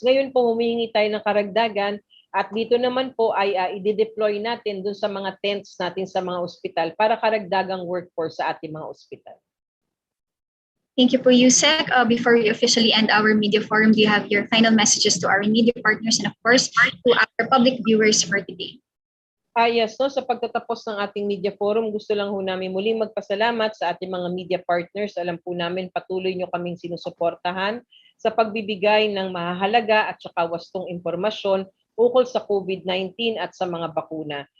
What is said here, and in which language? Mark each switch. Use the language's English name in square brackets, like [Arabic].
[Filipino] Ngayon po humihingi tayo ng karagdagan at dito naman po ay i-deploy natin dun sa mga tents natin sa mga ospital para karagdagang workforce sa ating mga ospital. [English] Thank you po, Yusek. Before we officially end our media forum, do you have your final messages to our media partners and of course to our public viewers for today? [Filipino] Yes, no, sa pagtatapos ng ating media forum, gusto lang ho namin muling magpasalamat sa ating mga media partners. Alam po namin patuloy nyo kaming sinusuportahan sa pagbibigay ng mahahalaga at saka wastong impormasyon ukol sa COVID-19 at sa mga bakuna.